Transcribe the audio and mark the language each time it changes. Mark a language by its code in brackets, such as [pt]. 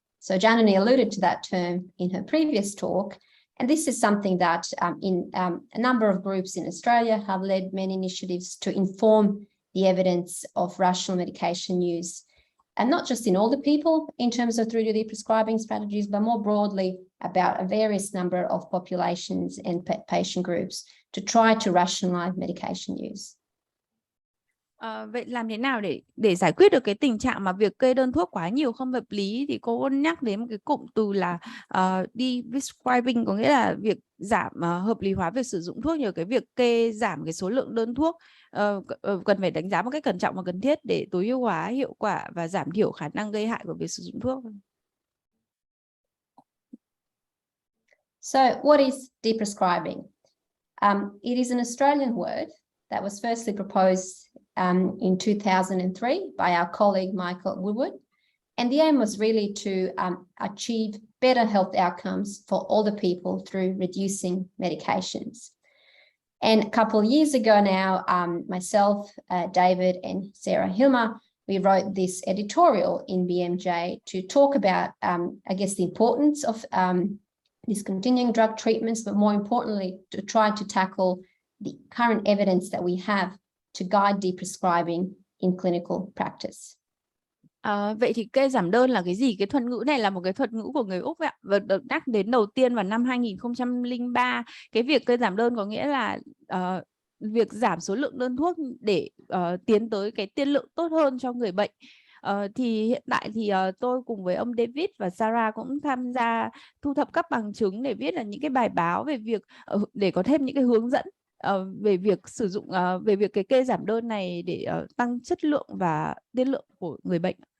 [en] So Janani alluded to that term in her previous talk, and this is something that a number of groups in Australia have led many initiatives to inform the evidence of rational medication use. And not just in older people in terms of through the prescribing strategies, but more broadly about a various number of populations and patient groups to try to rationalize medication use. [vi] Vậy làm thế nào để giải quyết được cái tình trạng mà việc kê đơn thuốc quá nhiều không hợp lý? Thì cô nhắc đến một cái cụm từ là deprescribing, có nghĩa là việc giảm hợp lý hóa việc sử dụng thuốc nhờ cái việc giảm cái số lượng đơn thuốc. Cần phải đánh giá một cách cẩn trọng và cần thiết để tối ưu hóa hiệu quả và giảm thiểu khả năng gây hại của việc sử dụng thuốc. [en] So what is deprescribing? It is an Australian word that was firstly proposed in 2003 by our colleague Michael Woodward. And the aim was really to achieve better health outcomes for older people through reducing medications. And a couple of years ago now, myself, David and Sarah Hilmer, we wrote this editorial in BMJ to talk about, I guess, the importance of discontinuing drug treatments, but more importantly, to try to tackle the current evidence that we have to guide deprescribing in clinical practice. [vi] Vậy thì kê giảm đơn là cái gì? Cái thuật ngữ này là một cái thuật ngữ của người Úc ạ, và được nhắc đến đầu tiên vào năm 2003. Cái việc kê giảm đơn có nghĩa là việc giảm số lượng đơn thuốc để tiến tới cái tiên lượng tốt hơn cho người bệnh. Thì hiện tại thì tôi cùng với ông David và Sarah cũng tham gia thu thập các bằng chứng để viết là những cái bài báo về việc để có thêm những cái hướng dẫn về việc sử dụng về việc cái kê giảm đơn này để tăng chất lượng và tiên lượng của người bệnh.